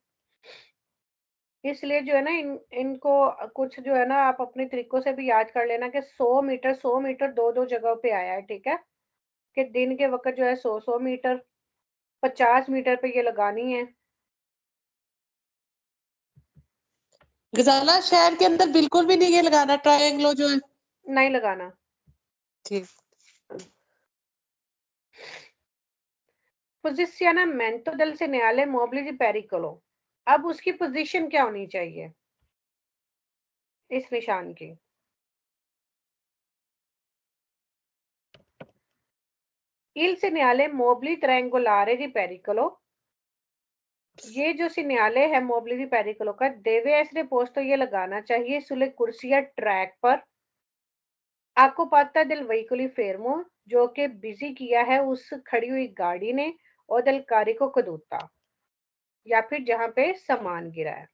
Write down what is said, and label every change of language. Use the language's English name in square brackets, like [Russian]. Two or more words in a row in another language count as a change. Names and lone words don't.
[Hindi] इसलिए जो है ना इनको कुछ जो है ना आप अपने तरीकों से भी याद कर लेना कि 100 मीटर दो दो जगहों पे आया है, ठीक है, कि दिन के वक्त जो है 100 मीटर, 50 मीटर पे ये लगानी है। गजाला शहर के अंदर बिल्कुल भी नहीं ये लगाना ट्रायंगलो जो है, नहीं लगाना। ठीक। [Italian] Posizionamento del segnale mobile di pericolo, [Hindi] अब उसकी पोजीशन क्या होनी चाहिए इस निशान की? [Italian] Il segnale mobile triangolare di pericolo, [Hindi] ये जो सिग्नल है [Italian] mobile di pericolo [Hindi] का [Italian] deve essere posto, [Hindi] तो ये लगाना चाहिए [Italian] sulle corsie [Hindi] या ट्रैक पर। आपको पता [Italian] del veicolo fermo, [Hindi] जो कि बिजी किया है उस खड़ी हुई गाड़ी ने और [Italian] del carico caduto, [Hindi] या फिर जहां पे सामान गिरा है।